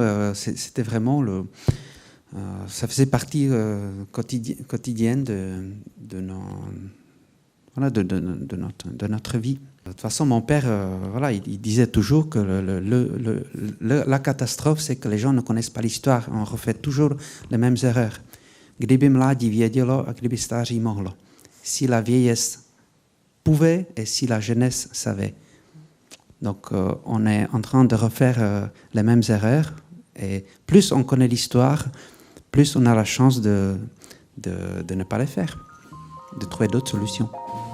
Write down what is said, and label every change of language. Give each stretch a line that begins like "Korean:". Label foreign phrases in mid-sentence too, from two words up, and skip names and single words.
French: C'était vraiment ça faisait partie quotidienne de notre vie. De toute façon, mon père, il disait toujours que la catastrophe, c'est que les gens ne connaissent pas l'histoire. On refait toujours les mêmes erreurs.
Czech: Kdyby mládí vědělo a kdyby stáří mohlo.
French: Si la vieillesse pouvait et si la jeunesse savait. Donc, on est en train de refaire les mêmes erreurs. Et plus on connaît l'histoire, plus on a la chance de ne pas les faire, de trouver d'autres solutions.